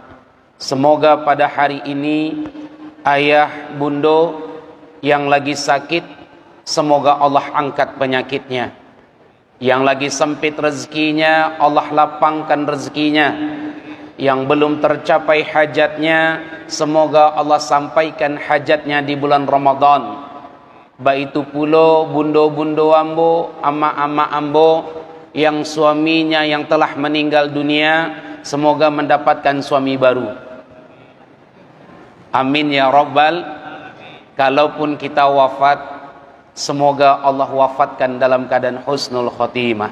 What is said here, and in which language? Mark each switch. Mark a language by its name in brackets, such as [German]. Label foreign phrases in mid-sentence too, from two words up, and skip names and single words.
[Indonesian] Semoga pada hari ini ayah bundo yang lagi sakit, semoga Allah angkat penyakitnya. Yang lagi sempit rezekinya, Allah lapangkan rezekinya. Yang belum tercapai hajatnya, semoga Allah sampaikan hajatnya di bulan Ramadan. [Minangkabau] Baitu pulo bundo-bundo ambo, ama-ama ambo yang suaminya yang telah meninggal dunia, semoga mendapatkan suami baru. [Arabic] آمين يا ربَّ. [Indonesian] Kalaupun kita wafat, semoga Allah wafatkan dalam keadaan [Arabic] حسن الخاتمة.